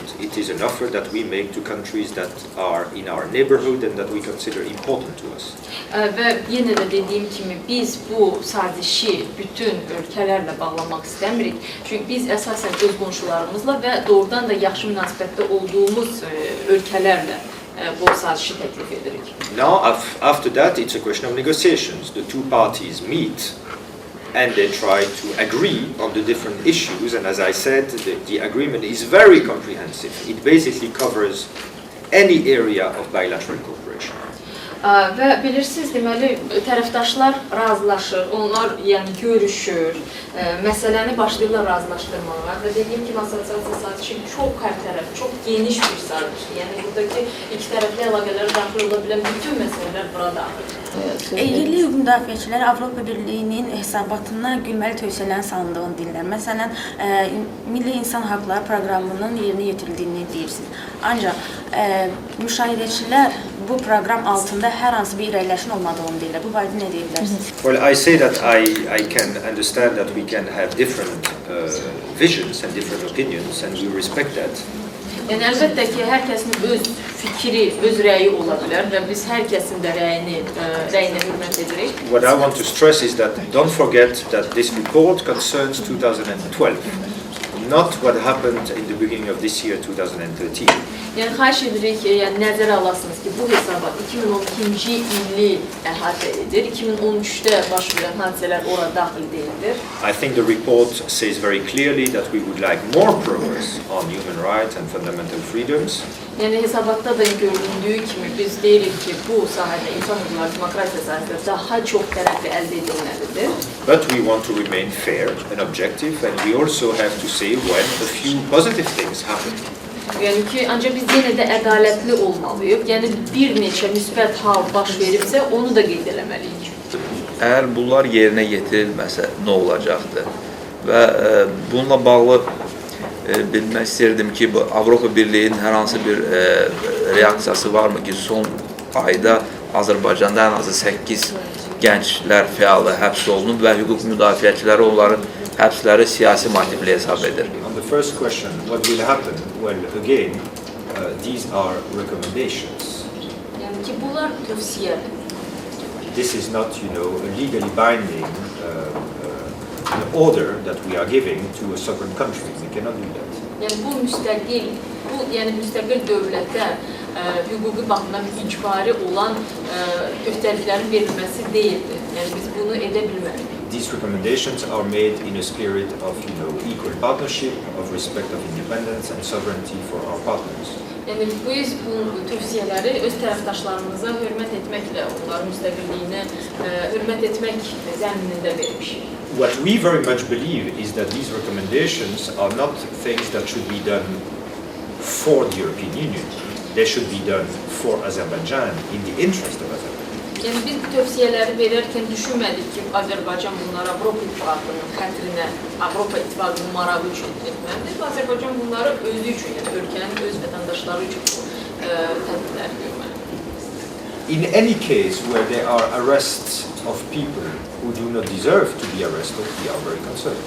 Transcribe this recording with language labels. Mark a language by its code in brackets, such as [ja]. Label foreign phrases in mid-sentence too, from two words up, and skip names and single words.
[en] It is an offer that we make to countries that are in our neighborhood and that we consider important to us. [az] Və yenə də dediyim kimi biz bu sazişi bütün ölkələrlə bağlamaq istəmirik. Çünki biz əsasən öz qonşularımızla və doğrudan da yaxşı münasibətdə olduğumuz ölkələrlə bu sazişi təklif edirik. [en] Now, after that, it's a question of negotiations. The two parties meet and they try to agree on the different issues. And as I said, the agreement is very comprehensive. It basically covers any area of bilateral cooperation. [az] Və bilirsiniz, deməli, tərəfdaşlar razılaşır, onlar yəni görüşür, məsələni başlayırlar razılaşdırmağa və dediyim kimi assosiasiya sazişi çox hərtərəfli, çox geniş bir sazişdir. Yəni buradakı iki tərəfli əlaqələrə daxil ola bilən bütün məsələlər bura daxildir. Yerli hüquq müdafiəçiləri Avropa Birliyinin hesabatına gülməli tövsiyələrin salındığını deyirlər. Məsələn, Milli İnsan Haqları proqramının yerinə yetirildiğini deyirsiniz. Ancaq müşahidəçilər bu proqram altında hər hansı bir irəliləşin olmadığını deyirlər. Bu barədə nə deyə bilərsiniz? [en] Well, I say that I can understand that we can have different visions and different opinions, and we respect that. [az] Yəni əlbəttə ki, hər kəsin öz fikri, öz rəyi ola bilər və biz hər kəsin də rəyinə hörmət edirik. [en] What I want to stress is that don't forget that this report concerns 2012, not what happened in the beginning of this year, 2013. [az] Yəni xahiş edirik ki, yəni nəzərə alasınız ki, bu hesabat 2012-ci ili əhatə edir. 2013-də baş verən hadisələr ora daxil deyildir. [en] I think the report says very clearly that we would like more progress on human rights and fundamental freedoms. [az] Yəni hesabatda da göründüyü kimi biz deyirik ki, bu sahədə insan hüquqları, demokratiya sahəsində daha çox tərəfli əldə edilməlidir. [en] But we want to remain fair and objective, and we also have to say when a few positive things happen. [az] Yəni ki, ancaq biz yenə də ədalətli olmalıyıq. Yəni bir neçə müsbət hal baş veribsə, onu da qeyd eləməliyik. Əgər bunlar yerinə yetirilməsə nə olacaqdır? Və bununla bağlı bilmək istərdim ki, bu Avropa Birliyinin hər hansı bir reaksiyası varmı ki, son ayda Azərbaycanda ən azı 8 gənclər fəalı həbs olunub və hüquq müdafiəçiləri onların həbsləri siyasi motivli hesab edir. [en] On the first question, what will happen? Well, again, these are recommendations. [az] Yəni ki, bunlar tövsiyədir. [en] This is not, a legally binding order that we are giving to a sovereign country. We cannot do that. [az] Yəni bu müstəqil dövlətə hüquqi baxımdan icbari olan öhdəliklərin verilməsi deyildir. Yəni biz bunu edə bilmərik. [en] These recommendations are made in a spirit of, equal partnership, of respect of independence and sovereignty for our partners. [az] Yəni biz bu tövsiyələri öz tərəfdaşlarımıza hörmət etməklə, onların müstəqilliyinə hörmət etmək zəminində vermişik. [en] What we very much believe is that these recommendations are not things that should be done for the European Union. They should be done for Azerbaijan, in the interest of Azerbaijan. [az] Yəni biz bu tövsiyələri verərkən düşünmədik ki, Azərbaycan bunları Avropa İttifaqının xətrinə, Avropa İttifaqının marağı üçün etməlidir. Azərbaycan bunları özü üçün, yəni ölkənin öz vətəndaşları üçün tədbirlər görməlidir. [en] In any case where there are arrests of people who do not deserve to be arrested, we are very concerned.